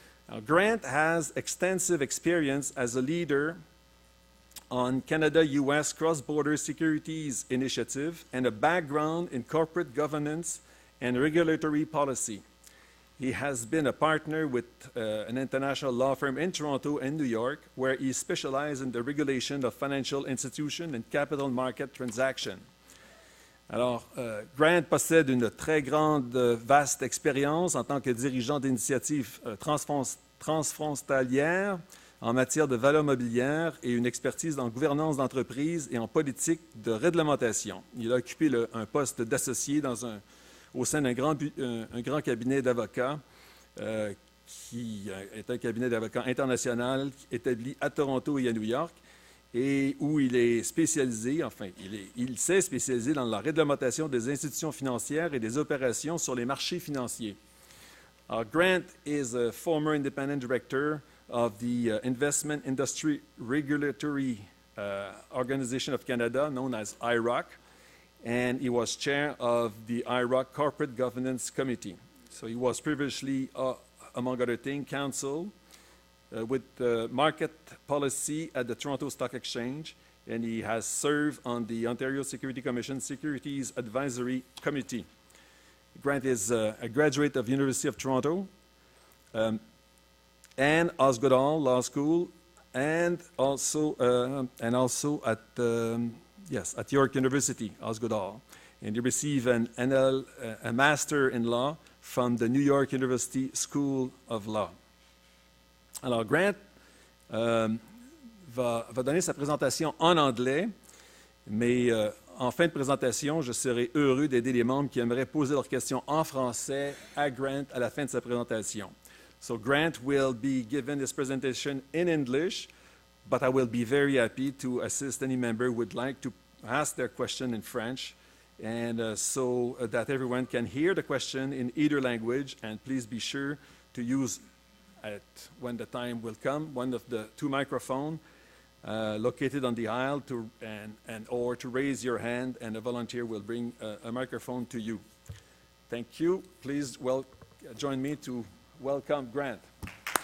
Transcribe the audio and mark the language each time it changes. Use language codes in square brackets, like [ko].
[en] Now, Grant has extensive experience as a leader on Canada-US cross-border securities initiative and a background in corporate governance and regulatory policy. He has been a partner with an international law firm in Toronto and New York, where he specializes in the regulation of financial institutions and capital market transactions. [fr] Alors, Grant possède une très grande, vaste expérience en tant que dirigeant d'initiatives transfrontalières en matière de valeurs mobilières et une expertise en gouvernance d'entreprise et en politique de réglementation. Il a occupé un poste d'associé au sein d'un grand cabinet d'avocats qui est un cabinet d'avocats international établi à Toronto et à New York, et où il est spécialisé, il s'est spécialisé dans la réglementation des institutions financières et des opérations sur les marchés financiers. [en] Grant is a former independent director of the Investment Industry Regulatory Organization of Canada, known as IROC, and he was chair of the IROC Corporate Governance Committee. So he was previously, among other things, counsel with market policy at the Toronto Stock Exchange, and he has served on the Ontario Security Commission Securities Advisory Committee. Grant is a graduate of University of Toronto and Osgoode Hall Law School, and also at Yes, at York University, Osgoode. And you receive a Master in Law from the New York University School of Law. [fr] Alors, Grant va donner sa présentation en anglais, mais en fin de présentation, je serai heureux d'aider les membres qui aimeraient poser leurs questions en français à Grant à la fin de sa présentation. [en] So Grant will be given his presentation in English, but I will be very happy to assist any member who would like to ask their question in French, and so that everyone can hear the question in either language. And please be sure to use, when the time will come, one of the two microphones located on the aisle or to raise your hand, and a volunteer will bring a microphone to you. Thank you. Please join me to welcome Grant.